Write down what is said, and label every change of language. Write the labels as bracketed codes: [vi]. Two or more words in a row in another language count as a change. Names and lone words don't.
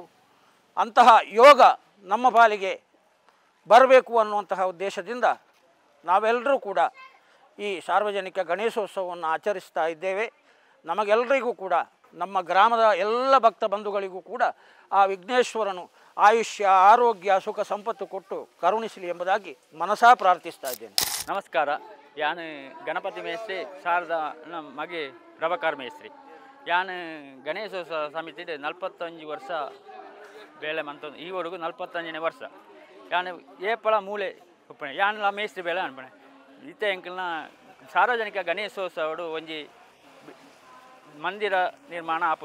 [kn] ಅಂತಹ ಯೋಗ ನಮ್ಮ ಪಾಲಿಗೆ ಬರಬೇಕು ಅನ್ನುವಂತಹ ಉದ್ದೇಶದಿಂದ ನಾವೆಲ್ಲರೂ ಕೂಡ ಈ ಸಾರ್ವಜನಿಕ ಗಣೇಶೋತ್ಸವವನ್ನು ಆಚರಿಸ್ತಾ ಇದ್ದೇವೆ. ನಮಗೆಲ್ಲರಿಗೂ ಕೂಡ ನಮ್ಮ ಗ್ರಾಮದ ಎಲ್ಲ ಭಕ್ತ ಬಂಧುಗಳಿಗೂ ಕೂಡ ಆ ವಿಘ್ನೇಶ್ವರನು ಆಯುಷ್ಯ ಆರೋಗ್ಯ ಸುಖ ಸಂಪತ್ತು ಕೊಟ್ಟು ಕರುಣಿಸಲಿ ಎಂಬುದಾಗಿ ಮನಸಾ ಪ್ರಾರ್ಥಿಸ್ತಾ ಇದ್ದೇನೆ. ನಮಸ್ಕಾರ. [tcy] ಯಾನ್ ಗಣಪತಿ ಮೇಸ್ತ್ರಿ ಶಾರದಾ ಮಗೆ ಪ್ರಭಾಕರ್ ಮೇಸ್ತ್ರಿ. ಯಾನ್ ಗಣೇಶೋತ್ಸವ ಸಮಿತಿಡೆ 45 ವರ್ಷ ಬೇಳೆ ಮಂತ ಈವರೆಗೂ 45ನೇ ವರ್ಷ. ಯಾನ್ ಏಪಳ ಮೂಲೆ ಉಪ್ಪಣೆ ಯಾನ್ಲ ಮೇಸ್ತ್ರಿ ಬೇಳೆ ಅನ್ಪಣೆ ಈತ ಎಂಕಲ್ನ ಸಾರ್ವಜನಿಕ ಗಣೇಶೋತ್ಸವಡು ಒಂಜಿ ಮಂದಿರ ನಿರ್ಮಾಣ ಆಪುಂಡು.